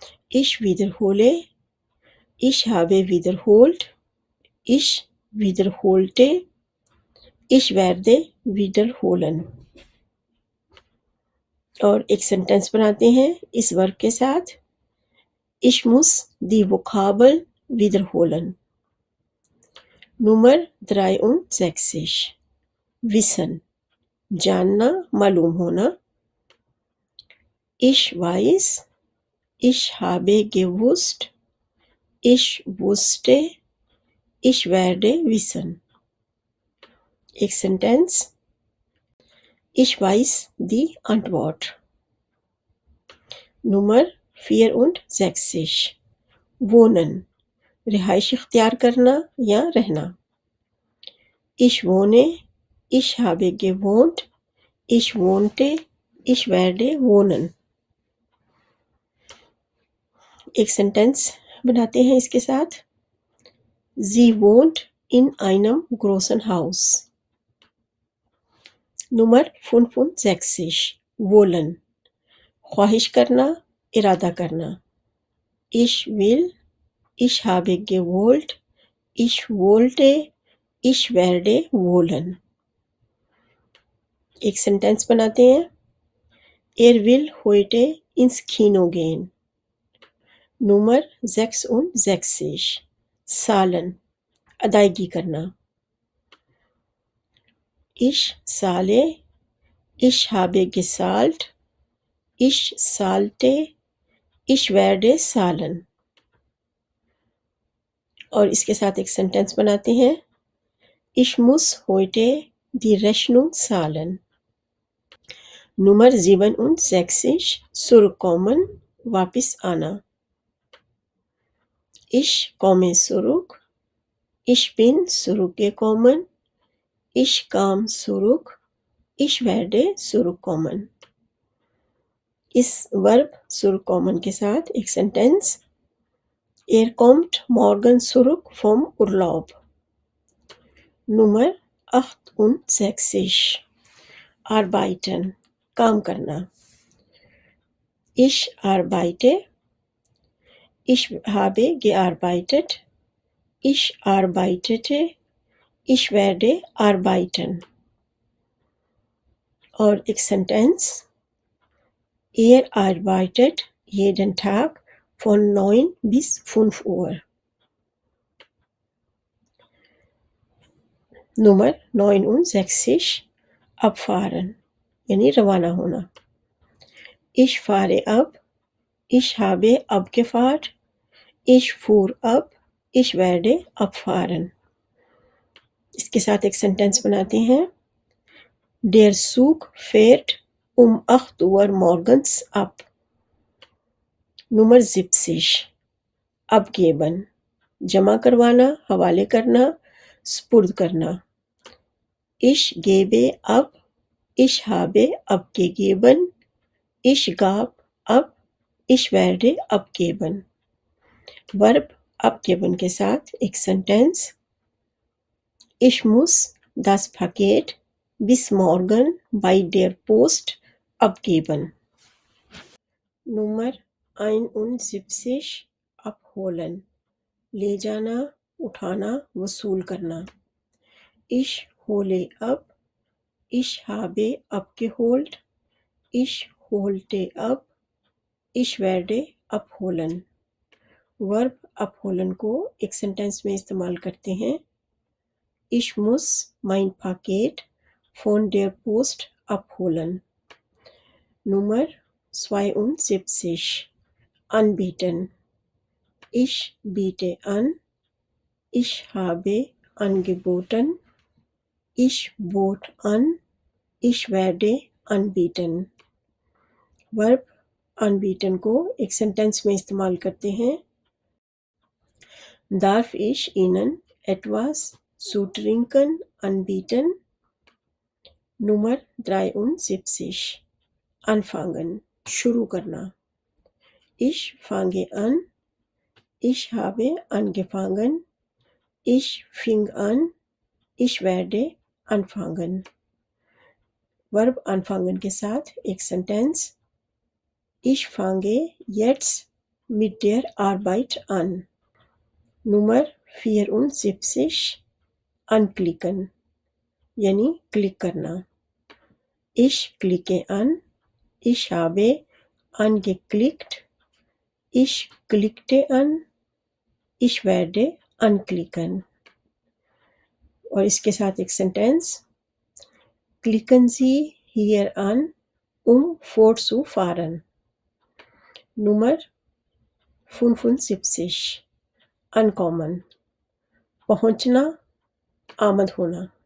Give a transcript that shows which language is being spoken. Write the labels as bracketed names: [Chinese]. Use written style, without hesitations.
[German] Ich wiederhole. Ich habe wiederholt. Ich wiederholte. Ich werde wiederholen. [Urdu] اور ایک sentence بناتے ہیں اس ورب کے ساتھ. [German] Ich muss die Vokabel wiederholen. Nummer 63. Wissen. [Urdu] जानना, मालूम होना. [German] Ich weiß. Ich habe gewusst. Ich wusste. Ich werde wissen. [Urdu] एक sentence. [German] Ich weiß die Antwort. Nummer 64. wohnen. [Urdu] रिहाइश इख्तियार करना या रहना. [German] Ich wohne. Ich habe gewohnt. Ich wohnte. Ich werde wohnen. [Urdu] एक sentence बनाते हैं इसके साथ. [German] Sie wohnt in einem großen Haus. Nummer 65. wollen. [Urdu] ख्वाहिश करना, इरादा करना. [German] Ich will. Ich habe gewollt. Ich wollte. Ich werde wollen. [Urdu] एक सेंटेंस बनाते हैं. [German] Er will heute ins Kino gehen. Nummer 66. zahlen. [Urdu] अदायगी करना. [German] Ich zahle. Ich habe gezahlt. Ich zahlte. Ich werde zahlen. [Urdu] और इसके साथ एक सेंटेंस बनाते हैं. [German] Ich muss heute die Rechnung zahlen. Nummer 67. zurückkommen. [Urdu] वापस आना. [German] Ich komme zurück. Ich bin zurückgekommen. Ich kam zurück. Ich werde zurückkommen. [Urdu] इस verb zurückkommen के साथ एक sentence. [German] Er kommt morgen zurück vom Urlaub. Nummer 68. arbeiten. [Urdu] काम करना. [German] Ich arbeite. Ich habe gearbeitet. Ich arbeitete. Ich werde arbeiten. [Urdu] और एक sentence. [German] Er arbeitet jeden Tag von 9 bis 5 Uhr. Nummer 69. abfahren. [Urdu] यानी रवाना होना. [German] Ich fahre ab. Ich habe abgefahren. Ich fuhr ab. Ich werde abfahren. [Urdu] इसके साथ एक sentence बनाते हैं. [German] Der Zug fährt um 8 Uhr morgens ab. Nummer 70. abgeben. [Urdu] जमा करवाना, हवाले करना, स्पुर्द करना. [German] Ich gebe ab. Ich habe abgegeben. Ich gab ab. Ich werde abgeben. [Urdu] Verb abgeben के साथ एक sentence. [German] Ich muss das Paket bis morgen bei der Post abgeben. Nummer 71. abholen. [Urdu] ले जाना, उठाना, वसूल करना. [German] Ich hole ab. Ich habe abgeholt. Ich holte ab. Ich werde abholen. [Urdu] Verb abholen को एक सेंटेंस में इस्तेमाल करते हैं. [German] Ich muss mein Paket von der Post abholen. Nummer 72. anbieten. Ich biete an. Ich habe angeboten. Ich bot an. Ich werde anbieten. [Urdu] Verb anbieten को एक sentence में इस्तेमाल करते हैं. [German] Darf ich Ihnen etwas zu trinken anbieten? Nummer 73. anfangen. [Urdu] शुरू करना. [German] Ich fange an. Ich habe angefangen. Ich fing an. Ich werde anfangen. [Urdu] Verb anfangen के साथ एक sentence. [German] Ich fange jetzt mit der Arbeit an. Nummer 74. anklicken. [Urdu] यानी click करना. [German] Ich klicke an. Ich habe angeklickt. Ich klickte an, ich werde anklicken. [Urdu] اور اس کے ساتھ ایک sentence, [German] klicken Sie hier an, fortzufahren. Nummer 75 ankommen، [Urdu] پہنچنا، آمد ہونا.